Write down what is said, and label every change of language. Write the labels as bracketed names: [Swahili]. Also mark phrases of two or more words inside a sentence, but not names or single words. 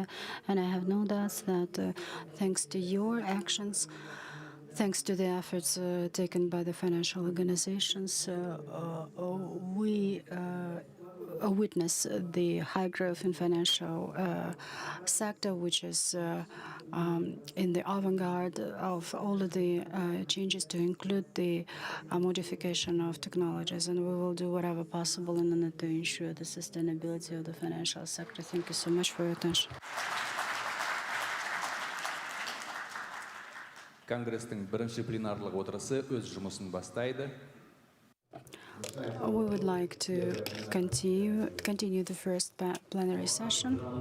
[English] And I have no doubts that thanks to your actions, thanks to the efforts taken by the financial organizations, we witness the high growth in financial sector, which is in the avant-garde of all of the changes to include the modification of technologies. And we will do whatever possible in order to ensure the sustainability of the financial sector. Thank you so much for your attention. [Kazakh] Конгресстің бірінші пленарлық отырысы өз жұмысын бастайды. [English] We would like to continue the first plenary session.